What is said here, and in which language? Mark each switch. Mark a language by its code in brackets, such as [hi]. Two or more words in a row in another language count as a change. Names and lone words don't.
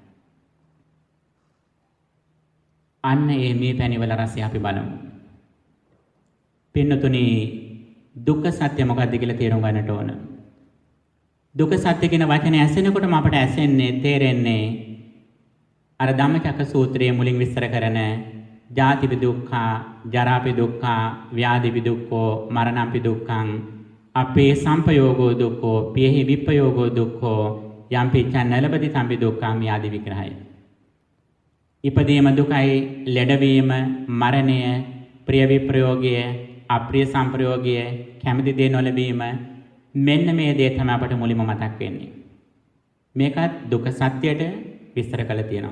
[si] අන්න ඒ මීපැණි වල රසය අපි බලමු. පින්නතුනි දුක්ඛ සත්‍ය මොකක්ද කියලා තේරුම් ගන්නට ඕන. දුක්ඛ සත්‍ය කියන වචනේ ඇසෙනකොටම අපට ඇසෙන්නේ තේරෙන්නේ අර ධම්මචක්ක සූත්‍රයේ මුලින් විස්තර කරන [pi] ජාතිපි දුක්ඛ, ජරාපි දුක්ඛ, ව්‍යාධිපි දුක්ඛෝ, මරණම්පි දුක්ඛං, අපේ සම්පයෝගෝ දුක්ඛෝ, පියෙහි විප්පයෝගෝ දුක්ඛෝ, යම්පි චන්නලපති සම්පි දුක්ඛං [si] ආදී විග්‍රහය. ඉපදීම දුකයි, ලෙඩවීම, මරණය, ප්‍රිය විප්‍රයෝගය, අප්‍රිය සංප්‍රයෝගය, කැමති දේ නොලැබීම, මෙන්න මේ දේ තමයි අපට මුලින්ම මතක් වෙන්නේ. මේකත් දුක සත්‍යයට විස්තර කරලා තියෙනවා.